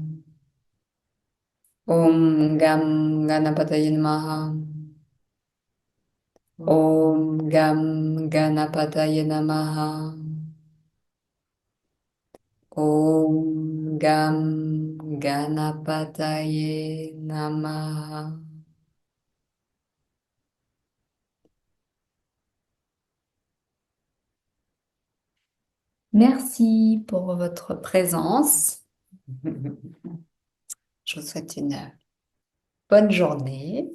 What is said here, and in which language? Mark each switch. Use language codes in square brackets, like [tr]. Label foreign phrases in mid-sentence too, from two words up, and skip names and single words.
[sa] ॐ गं गणपतये नमः. ॐ गं गणपतये नमः. ॐ गं गणपतये नमः. [fr] Merci pour votre présence. Je vous souhaite une bonne journée.